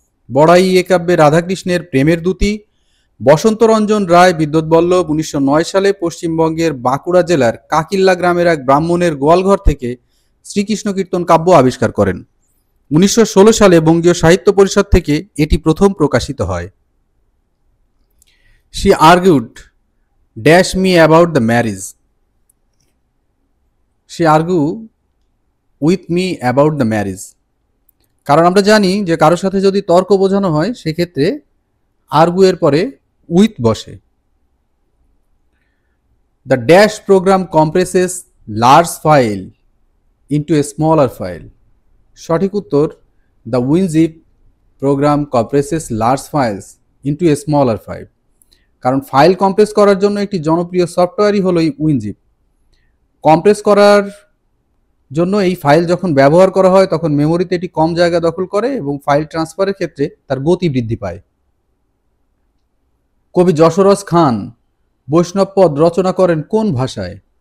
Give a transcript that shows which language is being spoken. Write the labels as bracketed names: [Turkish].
[Bangla] বড়াই এ কাব্যে রাধাকৃষ্ণের প্রেমের দূতী। বসন্তরঞ্জন রায় বিদ্যুৎবল্লভ 1909 সালে পশ্চিমবঙ্গের বাঁকুড়া জেলার কাকিল্লা গ্রামের এক ব্রাহ্মণের গোয়ালঘর থেকে শ্রীকৃষ্ণ কীর্তন কাব্য আবিষ্কার করেন। 1916 সালে বঙ্গীয় সাহিত্য পরিষদ থেকে এটি প্রথম প্রকাশিত হয়। [English] She argued dash me about the marriage. She argued with me about the marriage. [Bangla] কারণ আমরা জানি যে কারোর সাথে যদি তর্ক বোঝানো হয় সেক্ষেত্রে আর্গু এর পরে উইথ বসে। [English] The dash program compresses large file into a smaller file. [Bangla] সঠিক উত্তর [English] the WinZip program compresses large files into a smaller file. [Bangla] কারণ ফাইল কম্প্রেস করার জন্য একটি জনপ্রিয় সফটওয়্যারই হলো উইনজিপ। কম্প্রেস করার জন্য এই ফাইল যখন ব্যবহার করা হয় তখন মেমোরিতে এটি কম জায়গা দখল করে এবং ফাইল ট্রান্সফারের ক্ষেত্রে তার গতি বৃদ্ধি পায়। কবি যশোরস খান বৈষ্ণব পদ রচনা করেন কোন ভাষায়?